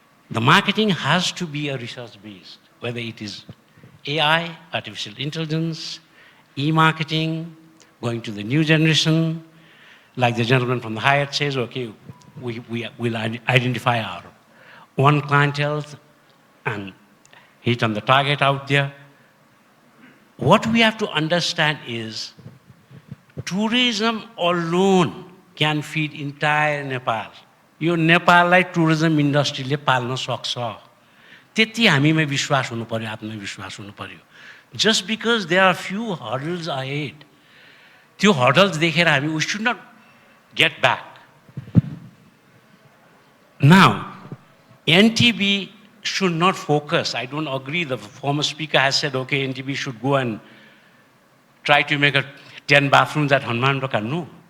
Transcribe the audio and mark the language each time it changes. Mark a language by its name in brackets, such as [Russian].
[English] The marketing has to be a research-based, whether it is AI, artificial intelligence, e-marketing, going to the new generation, like the gentleman from the Hyatt says, okay, we'll identify our one clientele and hit on the target out there. What we have to understand is tourism alone can feed entire Nepal. [Nepali] यो नेपाललाई tourism इन्डस्ट्रीले पाल्न सक्छ त्यति हामीमा विश्वास हुनु पर्यो आत्मविश्वास हुनु पर्यो [English] just because there are few hurdles ahead. [Nepali] त्यो hurdles देखेर हामी, [English] we should not get back. Now, NTB should not focus. I don't agree. The former speaker has said, okay, NTB should go and try to make 10 bathrooms at Hanuman Roka. No.